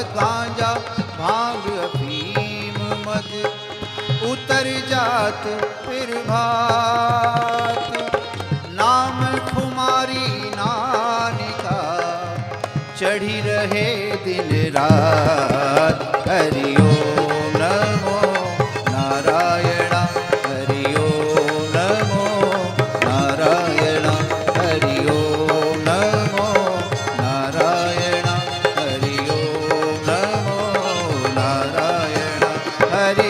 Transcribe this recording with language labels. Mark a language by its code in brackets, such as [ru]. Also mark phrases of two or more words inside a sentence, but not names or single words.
[hi] गांजा भांग अफीम मद उतर जात फिर भात। नाम खुमारी नानिका चढ़ी रहे दिन रात। [sa] हरि ओम नमो नारायण, हरि ओम नमो नारायण, हरि ओम नमो नारायण, हरि ओम नमो नारायण, हरि